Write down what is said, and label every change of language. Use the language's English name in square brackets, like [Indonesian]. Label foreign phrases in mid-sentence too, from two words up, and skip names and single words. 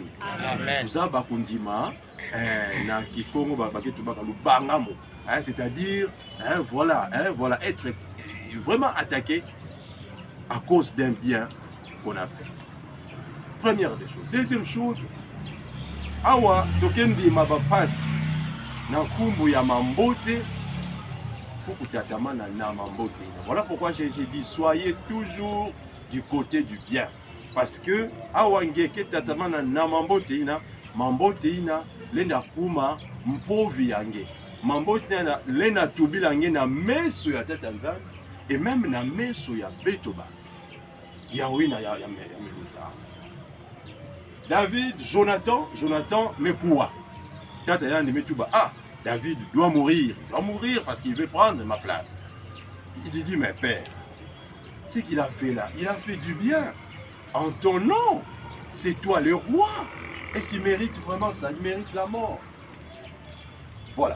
[French] Amen. C'est-à-dire, voilà, être vraiment attaqué à cause d'un bien qu'on a fait. Première des choses. Deuxième chose, [Kituba (Congo)] awa tokendi mabapasi na kumbu ya mambote fukutatama na mambote. [French] Voilà pourquoi j'ai dit soyez toujours du côté du bien. Parce que [Kituba (Congo)] awa ngeke tatama na mambote ina lenda kuma mpovi yange. Mambote ina lenda tubila yange na meso ya tata nzambe [French] et même [Kituba (Congo)] na meso ya beto ba. Yawina ya meluta. [French] David, Jonathan, mais pourquoi? [Kituba (Congo)] Tata yande metuba, [French] ah, David doit mourir parce qu'il veut prendre ma place. Il dit, mais père, ce qu'il a fait là, il a fait du bien. En ton nom, c'est toi le roi. Est-ce qu'il mérite vraiment ça? Il mérite la mort. Voilà.